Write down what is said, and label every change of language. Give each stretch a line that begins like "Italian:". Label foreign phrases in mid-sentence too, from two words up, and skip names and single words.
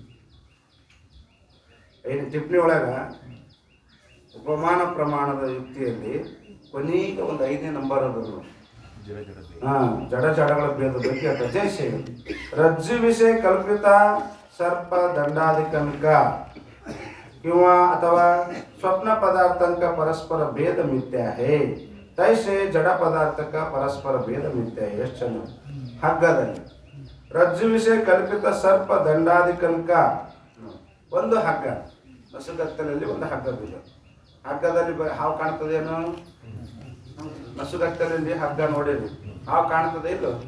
Kannada: 5 ಟಿಪ್ಪಣಿ ಒಳಗ ಉಪಮಾನ ಪ್ರಮಾಣದ ಯುಕ್ತಿಯಲ್ಲಿ ಕೊನೆಗೆ ಒಂದು 5ನೇ ನಂಬರ್ ಅದು ಜಡಗಳ ಭೇದ ಬಗ್ಗೆ ರಜೆ.
Hindi: रज्जु विषय कल्पित सर्प दंडाधिकंक किंवा अथवा स्वप्न पदार्थांक परस्पर भेद मिथ्या है तैसे जड़ पदार्थक परस्पर भेद मिथ्या है.
Kannada: ಎಷ್ಟು ಚಂದ. ಹಗ್ಗದಲ್ಲಿ
Hindi: रज्जु विषय कल्पित सर्प दंडाधिकंक
Kannada: ಒಂದು ಹಗ್ಗ, ನಸುಗತ್ತಲಲ್ಲಿ ಒಂದು ಹಗ್ಗ ಬಿದ್ದ. ಹಗ್ಗದಲ್ಲಿ ಹಾವು ಕಾಣ್ತದೇನು? ನಸುಗತ್ತಲಲ್ಲಿ ಹಗ್ಗ ನೋಡಿರಿ, ಹಾವು ಕಾಣ್ತದೆ ಇಲ್ಲೋ?